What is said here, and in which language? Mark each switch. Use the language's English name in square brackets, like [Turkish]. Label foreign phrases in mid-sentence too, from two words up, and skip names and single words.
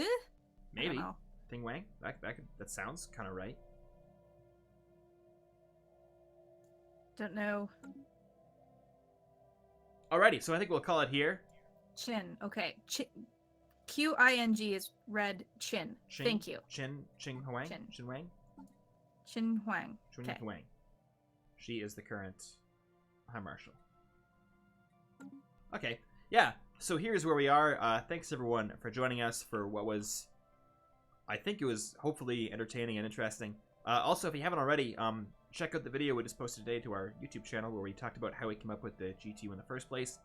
[English] Maybe. Ting Wang? That sounds kind of right. Don't know. Alrighty, so I think we'll call it here. Chin. Okay. Q-I-N-G is red chin. Thank you. Ching Huang? Chin. Chin Wang? Chin Huang. Chin Huang. She is the current High Marshal. Okay, yeah, so here's where we are. Thanks everyone for joining us for what was, I think it was hopefully entertaining and interesting. Also, if you haven't already, check out the video we just posted today to our YouTube channel where we talked about how we came up with the GTU in the first place.